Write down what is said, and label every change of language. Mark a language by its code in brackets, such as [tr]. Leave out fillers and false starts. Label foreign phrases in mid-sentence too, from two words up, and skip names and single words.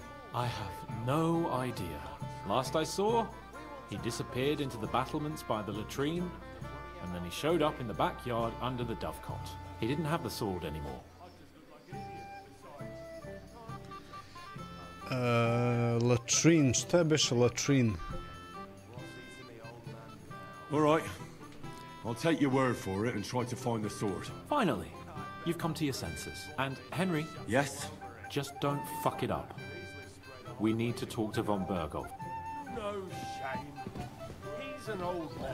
[en] I have no idea. Last I saw, he disappeared into the battlements by the latrine, and then he showed up in the backyard under the dovecot. He didn't have the sword anymore. Latrine, [sr] šta je beše latrine? [en] All right. I'll take your word for it and try to find the sword. Finally, you've come to your senses. And Henry? Yes? Just don't fuck it up. We need to talk to von Berghoff. No shame. He's an old man.